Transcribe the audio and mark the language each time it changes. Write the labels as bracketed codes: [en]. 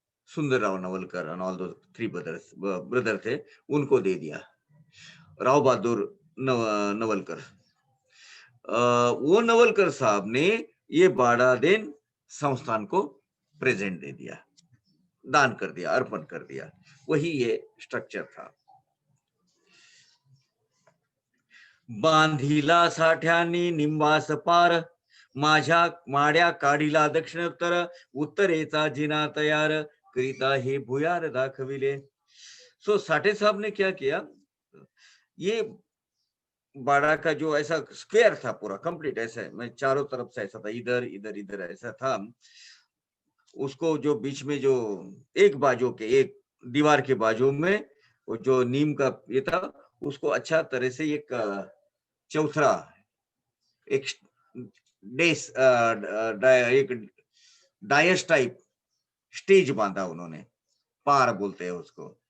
[hi] सुंदर Rao Navalkar and all दो 3 brother थे, उनको दे दिया। राव बहादुर नवलकर, वो नवलकर साहब ने ये बाड़ा देन संस्थान को प्रेजेंट दे दिया, दान कर दिया, अर्पण कर दिया। वही ये स्ट्रक्चर था। [mr] बांधिला साठ्यानी निंबास पार, माझ्या माड्या काढिला दक्षिणोत्तर, उत्तरेचा जिना तयार करिता हे भुयार दाखविले। [hi] सो साठे साहब ने क्या किया, ये बाड़ा का जो ऐसा स्क्वायर था पूरा कंप्लीट, ऐसा मैं चारों तरफ से ऐसा था, इधर इधर इधर ऐसा था, उसको जो बीच में जो एक बाजू के एक दीवार के बाजू में वो जो नीम का ये था, उसको अच्छा तरह से एक चौथरा एक डेस एक डायस टाइप स्टेज बांधा उन्होंने, पार बोलते हैं उसको।